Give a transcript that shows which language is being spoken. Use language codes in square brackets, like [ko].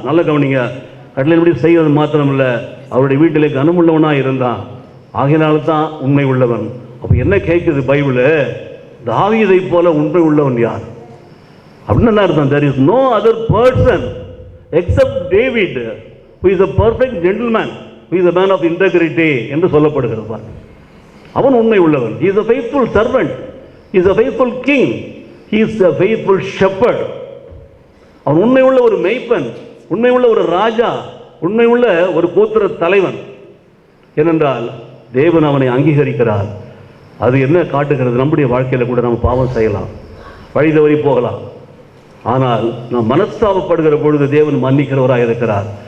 [ta] நல்ல கவனிங்க, கட்டளையின்படி செய்கிறது மாத்திரமில்லை, அவருடைய வீட்டிலே கனமுள்ளவனாய் இருந்தான். ஆகையினால்தான் உண்மை உள்ளவன். அப்போ என்ன கேட்குது பைபிள்? தாவீதை போல உண்மை உள்ளவன் யார் அப்படின்னு என்ன அர்த்தம்? [en] there is no other person except David who is a perfect gentleman, who is a man of integrity [ta] என்று சொல்லப்படுகிறது பாருங்க. அவன் உண்மை உள்ளவன். [en] He is a faithful servant. He is a faithful king. He is a faithful shepherd. [ta] அவன் உண்மை உள்ள ஒரு மேய்ப்பன், உண்மை உள்ள ஒரு ராஜா, உண்மை உள்ள ஒரு கோத்திர தலைவன். ஏனென்றால் தேவன் அவனை அங்கீகரிக்கிறார். அது என்ன காட்டுகிறது? நம்முடைய வாழ்க்கையில் கூட நம்ம பாவம் செய்யலாம், வழி தவறி போகலாம். ஆனால் நாம் மனஸ்தாபப்படுகிற பொழுது தேவன் மன்னிக்கிறவராக இருக்கிறார்.